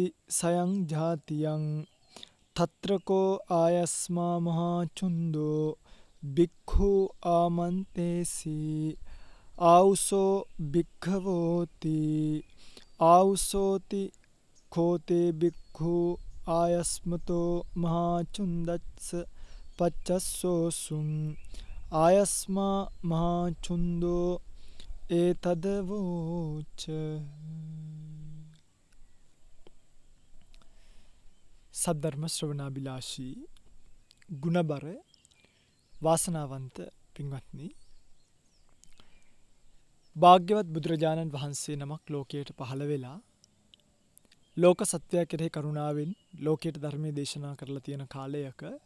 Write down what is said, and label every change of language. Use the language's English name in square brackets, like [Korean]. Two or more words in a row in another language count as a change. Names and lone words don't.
[Pali] සයං ජාතියං තත්‍රකෝ ආයස්මා මහා චුන්දෝ භික්ඛු ආමන්තේසි ආවුසෝ භික්ඛවෝති ආවුසෝති කෝතේ භික්ඛු ආයස්මතෝ මහා චුන්දස්ස පච්චස්සෝසුං ආයස්මා මහා චුන්දෝ ඒතදවෝච. [Sinhala] සද්ධර්ම ශ්‍රවණාබිලාෂී ගුණබර වාසනාවන්ත පින්වත්නි, භාග්‍යවත් බුදුරජාණන් වහන්සේ නමක් ලෝකයට පහළ වෙලා ලෝක සත්වයා කෙරෙහි කරුණාවෙන් ලෝකයට ධර්මයේ දේශනා කරලා තියෙන කාලයක